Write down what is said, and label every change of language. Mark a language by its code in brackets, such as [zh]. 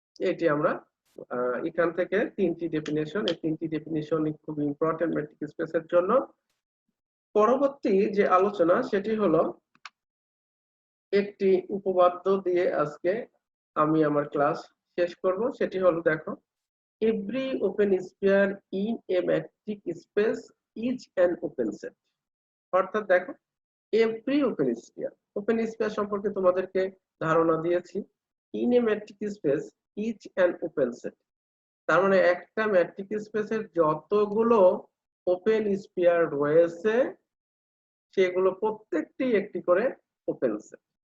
[bn] এটি আমরা এখান থেকে তিনটি ডেফিনেশন, এই তিনটি ডেফিনেশন খুব ইম্পর্টেন্ট ম্যাট্রিক স্পেসের জন্য। পরবর্তী যে আলোচনা সেটি হলো একটি উপপাদ্য দিয়ে আজকে আমি আমার ক্লাস শেষ করব। সেটি হলো দেখো, [en] every open sphere in a metric space is an open set। [bn] অর্থাৎ দেখো [en] every open sphere [bn] সম্পর্কে তোমাদেরকে ধারণা দিয়েছি। [en] in a metric space is an open set, [bn] তার মানে একটা ম্যাট্রিক স্পেসের যতগুলো ওপেন স্পিয়ার রয়েছে সেগুলো প্রত্যেকটি একটি করে ওপেন সেট।